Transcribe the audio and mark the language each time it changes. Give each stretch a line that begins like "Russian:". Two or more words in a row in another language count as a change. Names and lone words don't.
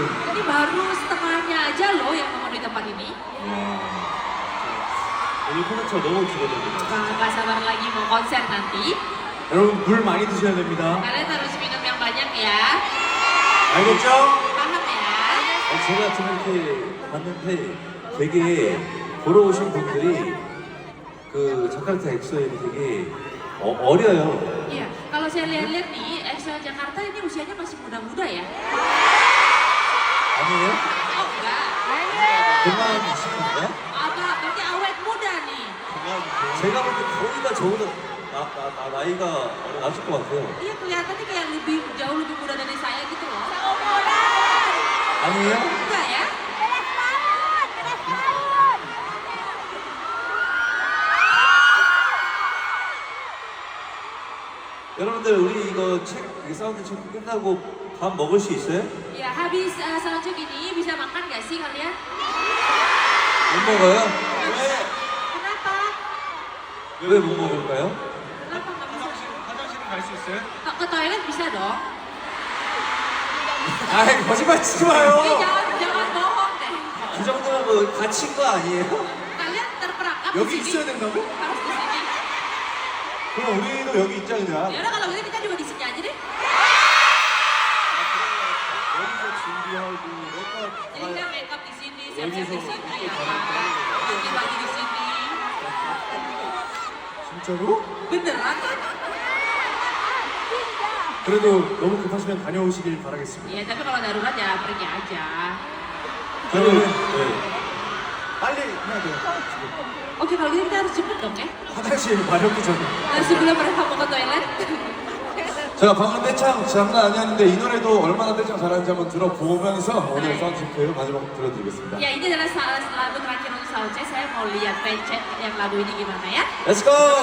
Indonesian: Ini baru setengahnya aja loh yang memenuhi tempat ini.
Korean: 오늘 콘서트 너무 기대됩니다.
Indonesian: Gak sabar lagi mau konser nanti.
Korean: 여러분 물 많이 드셔야 됩니다.
Indonesian: Kalian harus minum yang banyak ya.
Korean: 알겠죠?
Indonesian: Paham ya?
Korean: 제가 좀 이렇게 봤는데 되게 보러 오신 분들이 그 자카르타 엑소엠이 되게 어려요.
Indonesian: Iya, kalau saya lihat-lihat nih, EXO Jakarta ini usianya masih muda-muda ya.
Korean: 아니에요?
Indonesian: Oh enggak.
Korean: 동안이신가요?
Indonesian: Agak berarti awet muda nih.
Korean: 제가 볼 때 거의 다 저보다 나이가 낮을 것 같아요.
Indonesian: Iya kelihatannya kayak jauh lebih muda dari saya gitu loh.
Korean: 아니에요?
Indonesian: Enggak ya?
Korean: 여러분들 우리 이거 사운드 체크 끝나고 밥 먹을 수 있어요?
Indonesian: Ya habis soundcheck ini bisa makan gak sih kalian?
Korean: 못 먹어요?
Indonesian: Kenapa?
Korean: 왜 못 먹을까요?
Indonesian: Kenapa nggak bisa?
Korean: 화장실은 갈 수 있어요?
Indonesian: Ke toilet bisa dong.
Korean: 아이 거짓말 치지 마요.
Indonesian: Jangan bohong deh.
Korean: 그 정도면 뭐 갇힌 거 아니에요?
Indonesian: Kalian terperangkap
Korean: 여기
Indonesian: di sini.
Korean: 있어야 된다고?
Indonesian: Harus di sini.
Korean: 그럼 우리도 여기 있자 그냥.
Indonesian: Ya udah kalau gitu kita juga di sini aja deh.
Korean: 여기서 준비하고 메이크업
Indonesian: Jadi kita make up di sini, siap-siap di sini ya kan. Bagi-bagi di sini.
Korean: 진짜로?
Indonesian: Beneran kan?
Korean: 그래도 너무 급하시면 다녀오시길 바라겠습니다.
Indonesian: Iya, tapi kalau darurat ya pergi aja.
Korean: 그러면 네. 빨리 해야 돼요.
Indonesian: Oke, kalau gitu kita harus cepet dong ya.
Korean: 화장실 마렵기 전에.
Indonesian: Nah, sebelum mereka mau ke toilet.
Korean: 제가 방금 떼창 장난 아니었는데 이 노래도 얼마나 떼창 잘하는지 한번 들어보면서 오늘 사운드체크 마지막 들려드리겠습니다.
Indonesian: Ya, ini adalah lagu terakhir untuk soundcheck. Saya mau lihat pencet yang lagu ini gimana ya.
English: Let's go!